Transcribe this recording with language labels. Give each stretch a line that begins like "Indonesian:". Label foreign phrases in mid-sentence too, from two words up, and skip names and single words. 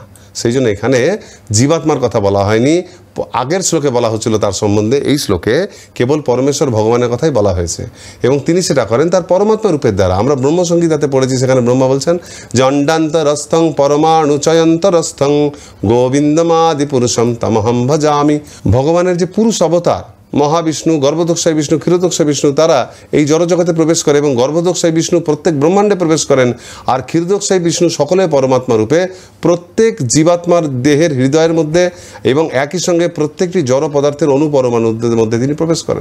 Bangla: সেই জন্য এখানে জীবাত্মার কথা বলা হয়নি। আগের শ্লোকে বলা হচ্ছিল তার সম্বন্ধে, এই শ্লোকে কেবল পরমেশ্বর ভগবানের কথাই বলা হয়েছে এবং তিনি সেটা করেন তার পরমাত্মা রূপের দ্বারা। আমরা ব্রহ্মসংগীতাতে পড়েছি, সেখানে ব্রহ্মা বলছেন যে
Sanskrit: অণ্ডান্তরস্থং পরমাণুচয়ন্তরস্থং গোবিন্দমাদি পুরুষম তমহম ভজামি।
Bangla: ভগবানের যে পুরুষ অবতার মহাবিষ্ণু, গর্ভদক্ষায় বিষ্ণু, ক্ষীরোদক্ষায় বিষ্ণু, তারা এই জড়জগতে প্রবেশ করে এবং গর্ভদক্ষায় বিষ্ণু প্রত্যেক ব্রহ্মাণ্ডে প্রবেশ করেন আর ক্ষীরোদক্ষায় বিষ্ণু সকলে পরমাত্মা রূপে প্রত্যেক জীবাত্মার দেহের হৃদয়ের মধ্যে এবং একই সঙ্গে প্রত্যেকটি জড় পদার্থের অনুপরমাণুর মধ্যে তিনি প্রবেশ করেন।